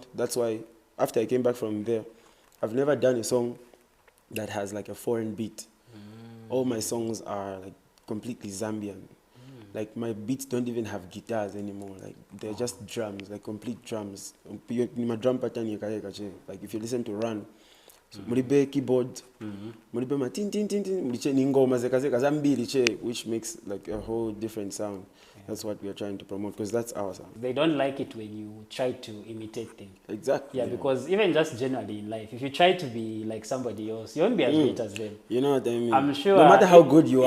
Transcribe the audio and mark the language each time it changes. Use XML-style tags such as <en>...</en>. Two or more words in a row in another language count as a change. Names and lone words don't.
<en>That's why after I came back from there, I've never done a song that has like a foreign beat. All my songs are like completely Zambian. Like my beats don't even have guitars anymore. Like they're just drums, like complete drums. My drum pattern, like if you listen to Run, So</en> <ny>mulibe keyboard, mulibe ma tin tin</ny> <en>tin tin,</en> <ny>muliche ningoma zeka zambili che,</ny> <en>which makes like a whole different sound. That's what we are trying to promote because that's our sound. They don't like it when you try to imitate them. Exactly. Yeah, because even just generally in life, if you try to be like somebody else, you won't be as great as them. You know what I mean? I'm sure. No matter how good you are.</en>